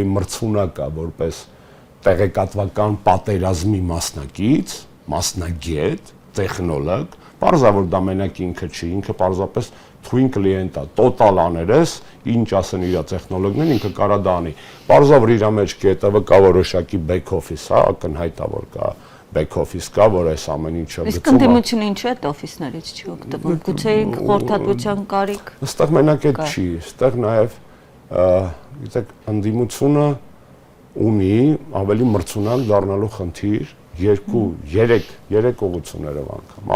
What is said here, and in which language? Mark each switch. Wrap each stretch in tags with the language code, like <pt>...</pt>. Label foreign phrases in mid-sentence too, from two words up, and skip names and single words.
<hy>մրցունակ է որպես տեղեկատվական պատերազմի մասնակից, մասնագետ, տեխնոլոգ, պարզա որ դա մենակ ինքը չի, ինքը պարզապես թույն կլիենտ է, տոտալ աներես, ինչ ասեն իր տեխնոլոգներն, ինքը կարա դա անի։ Պարզա որ իր մեջ կետը կա որոշակի</hy> <en>back office,</en> <hy>հա, ակնհայտ է որ կա</hy> <en>back office</en> <hy>կա, որ այս ամեն ինչը գծում է։ Իսկ ընդդիմությունը ինչու է այդ օֆիսներից չի օգտվում։ Գուցե խորհրդատվության կարիք։ Այստեղ մենակ այդ չի, այստեղ նաև գիտեք, ընդդիմությունը ունի ավելի մրցունակ դառնալու խնդիր 2-3 ուղղություններով անգամ։</hy>